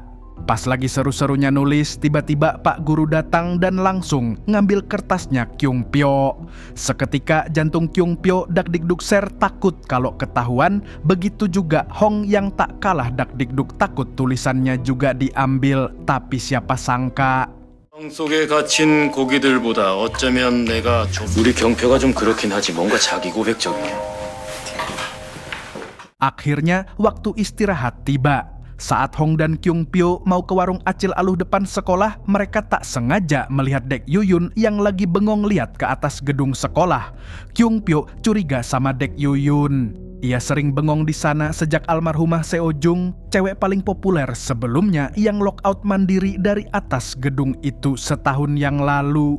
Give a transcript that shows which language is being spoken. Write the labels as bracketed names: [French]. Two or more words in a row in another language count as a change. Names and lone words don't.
[Indonesian] Pas lagi seru-serunya nulis, tiba-tiba Pak Guru datang dan langsung ngambil kertasnya Kyung Pyo. Seketika jantung Kyung Pyo dak-dikduk ser, takut kalau ketahuan. Begitu juga Hong yang tak kalah dak-dikduk takut tulisannya juga diambil. Tapi siapa sangka [Korean] 속에 갇힌 고기들보다 어쩌면 내가 좀 우리 경표가 좀 그렇긴 하지 뭔가 자기 고백적이야. [Indonesian] akhirnya waktu istirahat tiba. Saat Hong dan Kyung Pyo mau ke warung Acil Aluh depan sekolah, mereka tak sengaja melihat Dik Yuyun yang lagi bengong lihat ke atas gedung sekolah. Kyung Pyo curiga sama Dik Yuyun. Ia sering bengong di sana sejak almarhumah Seo Jung, cewek paling populer sebelumnya yang lockout mandiri dari atas gedung itu setahun yang lalu.